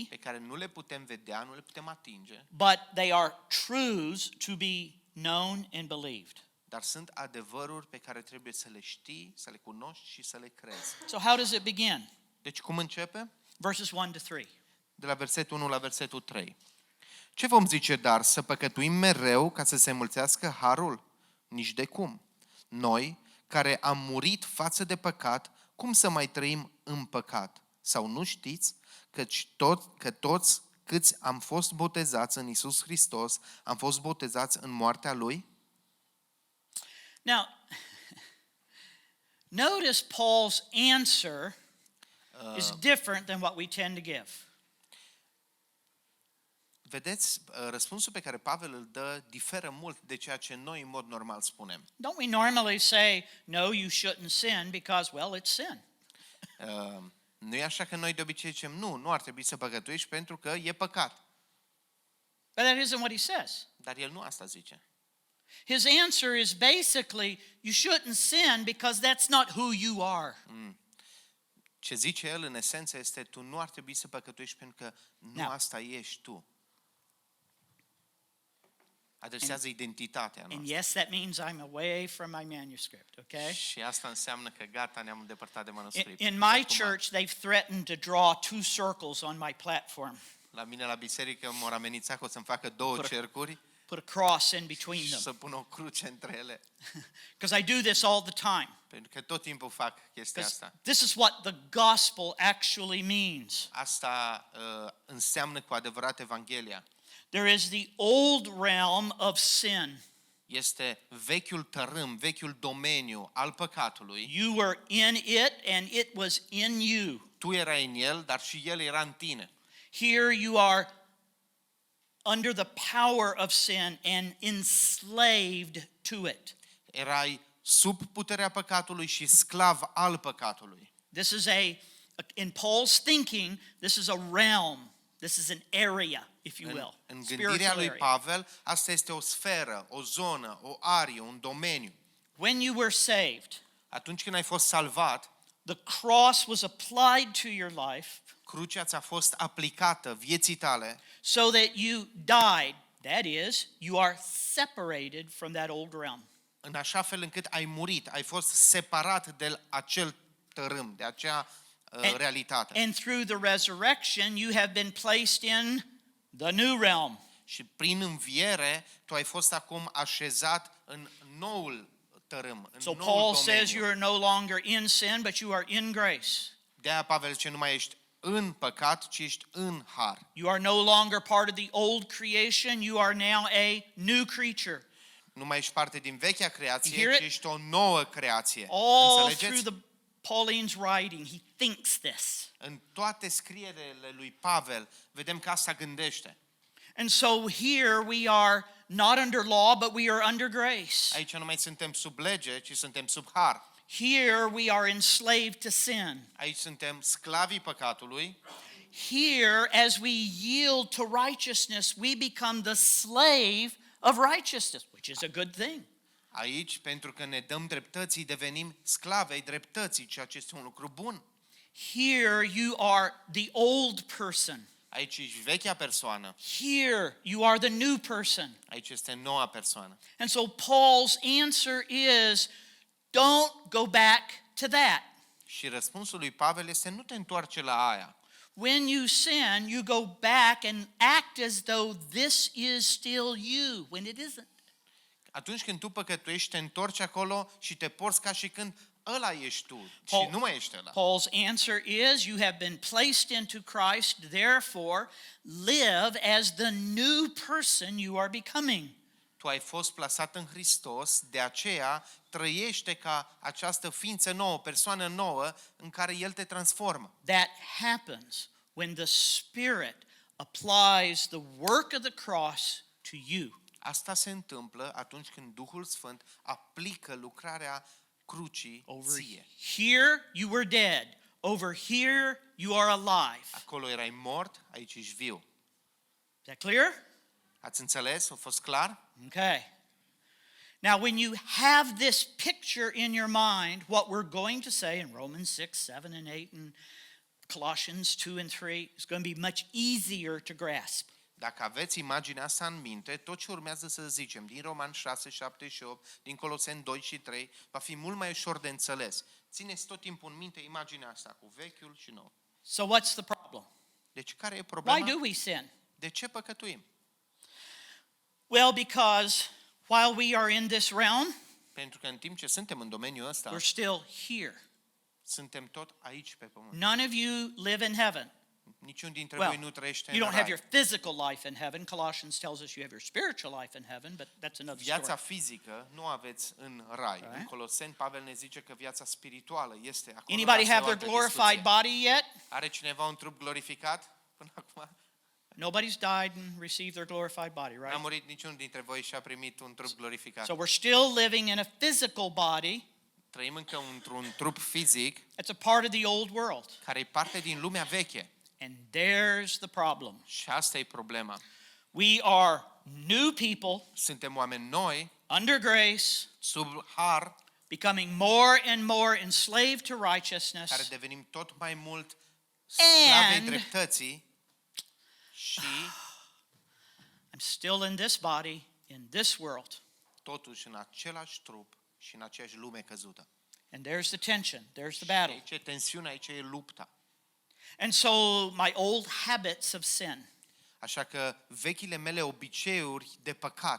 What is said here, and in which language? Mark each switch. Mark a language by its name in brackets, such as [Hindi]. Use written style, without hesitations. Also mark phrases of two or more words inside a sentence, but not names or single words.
[Romanian] pe care nu le putem vedea, nu le putem atinge, [English] but they are truths to be known and believed. [Romanian] dar sunt adevăruri pe care trebuie să le știi, să le cunoști și să le crezi. [English] So how does it begin? [Romanian] Deci cum începe? [English] Verses 1 to 3. [Romanian] De la versetul 1 la versetul 3. Ce vom zice, dar? Să păcătuim mereu ca să se înmulțească harul? Nici de cum. Noi, care am murit față de păcat, cum să mai trăim în păcat? Sau nu știți că toți câți am fost botezați în Iisus Hristos, am fost botezați în moartea Lui? [English] Now, notice Paul's answer is different than what we tend to give. [Romanian] Vedeți, răspunsul pe care Pavel îl dă diferă mult de ceea ce noi în mod normal spunem. [English] Don't we normally say, no, you shouldn't sin because, well, it's sin? [Romanian] Nu e așa că noi de obicei zicem, nu ar trebui să păcătuiești pentru că e păcat. [English] But that isn't what he says. [Romanian] Dar el nu asta zice. [English] His answer is basically, you shouldn't sin because that's not who you are. [Romanian] Ce zice el în esență este, tu nu ar trebui să păcătuiești pentru că nu [English] Now. [Romanian] asta ești tu. Adresează identitatea [English] And [Romanian] noastră. [English] yes, that means I'm away from my manuscript, okay? [Romanian] Și asta înseamnă că gata, ne-am îndepărtat de manuscript. [English] In my church, they've threatened to draw 2 circles on my platform, [Romanian] La mine la biserică m-au amenințat că o să-mi facă 2 cercuri [English] put a cross in between [Romanian] și [English] them. [Romanian] să pun o cruce între ele. [English] Because I do this all the time. [Romanian] Pentru că tot timpul fac chestia [English] 'Cause [Romanian] asta. [English] this is what the gospel actually means. [Romanian] Asta înseamnă cu adevărat Evanghelia. [English] There is the old realm of sin. [Romanian] Este vechiul tărâm, vechiul domeniu al păcatului. [English] You were in it and it was in you. [Romanian] Tu erai în el, dar și el era în tine. [English] Here you are under the power of sin and enslaved to it. [Romanian] Erai sub puterea păcatului și sclav al păcatului. [English] This is a In Paul's thinking, this is a realm. This is an area, if you will. [Romanian] În gândirea [English] Spiritual [Romanian] lui [English] area. [Romanian] Pavel, asta este o sferă, o zonă, o arie, un domeniu. [English] When you were saved, [Romanian] Atunci când ai fost salvat, [English] the cross was applied to your life [Romanian] crucea ți-a fost aplicată vieții tale, [English] so that you died. That is, you are separated from that old realm. [Romanian] în așa fel încât ai murit, ai fost separat de acel tărâm, de acea realitate. [English] And through the resurrection, you have been placed in the new realm. [Romanian] Și prin înviere, tu ai fost acum așezat în noul tărâm, în [English] So [Romanian] noul [English] Paul says you [Romanian] domeniu. [English] are no longer in sin, but you are in grace. [Romanian] De-aia Pavel zice, nu mai ești în păcat, ci ești în har. [English] You are no longer part of the old creation, you are now a new creature. [Romanian] Nu mai ești parte din vechea [English] You [Romanian] creație, [English] hear [Romanian] ci [English] it? [Romanian] ești o nouă creație. [English] All through [Romanian] Înțelegeți? [English] the Pauline's writing, he thinks this. [Romanian] În toate scrierele lui Pavel, vedem că asta gândește. [English] And so here we are not under law, but we are under grace. [Romanian] Aici nu mai suntem sub lege, ci suntem sub har. [English] Here we are enslaved to sin. [Romanian] Aici suntem sclavii păcatului. [English] Here, as we yield to righteousness, we become the slave of righteousness, which is a good thing. [Romanian] Aici, pentru că ne dăm dreptății, devenim sclavei dreptății, ceea ce este un lucru bun. [English] Here you are the old person. [Romanian] Aici ești vechea persoană, [English] Here you are the new person. [Romanian] aici este noua persoană. [English] And so Paul's answer is, don't go back to that. [Romanian] Și răspunsul lui Pavel este nu te întoarce la aia. [English] When you sin, you go back and act as though this is still you, when it isn't. [Romanian] Atunci când tu păcătuiești, te întorci acolo și te porți ca și când ăla ești tu [English] Paul- [Romanian] și nu mai ești ăla. [English] Paul's answer is, you have been placed into Christ, therefore live as the new person you are becoming. [Romanian] Tu ai fost plasat în Hristos, de aceea trăiește ca această ființă nouă, persoană nouă în care El te transformă. [English] That happens when the Spirit applies the work of the cross to you. [Romanian] Asta se întâmplă atunci când Duhul Sfânt aplică lucrarea crucii [English] Over [Romanian] ție. [English] here you were dead. Over here you are alive. [Romanian] Acolo erai mort, aici ești viu. [English] Is that clear? [Romanian] Ați înțeles? A fost clar? [English] Okay. Now, when you have this picture in your mind, what we're going to say in Romans 6, 7, and 8, and Colossians 2 and 3 is going to be much easier to grasp. [Romanian] Dacă aveți imaginea asta în minte, tot ce urmează să zicem din Roman 6, 7 și 8, din Coloseni 2 și 3, va fi mult mai ușor de înțeles. Țineți tot timpul în minte imaginea asta cu vechiul și nou. [English] So, what's the problem? [Romanian] Deci care e [English] Why [Romanian] problema? [English] do we sin? [Romanian] De ce păcătuim? [English] Well, because while we are in this realm, [Romanian] Pentru că în timp ce suntem în domeniul ăsta, [English] we're still here. [Romanian] suntem tot aici pe pământ. [English] None of you live in heaven. [Romanian] Niciun dintre [English] Well, [Romanian] voi nu trăiește [English] you [Romanian] în [English] don't have [Romanian] rai. [English] your physical life in heaven. Colossians tells us you have your spiritual life in heaven, but that's another [Romanian] Viața [English] story. [Romanian] fizică nu aveți în rai. [English] Okay. [Romanian] În Coloseni, Pavel ne zice că viața spirituală este acolo. [English] Anybody [Romanian] Asta e o [English] have their [Romanian] altă [English] glorified [Romanian] discuție. [English] body yet? [Romanian] Are cineva un trup glorificat până acum? [English] Nobody's died and received their glorified body, [Romanian] N-a [English] right? [Romanian] murit niciunul dintre voi și a primit un trup glorificat. [English] So we're still living in a physical body. [Romanian] Trăim încă într-un trup fizic [English] It's a part of the old world. [Romanian] care e parte din lumea veche. [English] And there's the problem. [Romanian] Și asta e problema. [English] We are new people [Romanian] Suntem oameni noi, [English] under grace, [Romanian] sub har, [English] becoming more and more enslaved to [Romanian] care [English] righteousness. [Romanian] devenim tot mai mult sclavei [English] And- [Romanian] dreptății și [English] I'm still in this body, in this world. [Romanian] totuși în același trup și în aceeași lume căzută. [English] And there's the tension, there's the battle. [Romanian] Aici e tensiunea, aici e lupta. [English] And so my old habits of sin, [Romanian] Așa că vechile mele obiceiuri de păcat,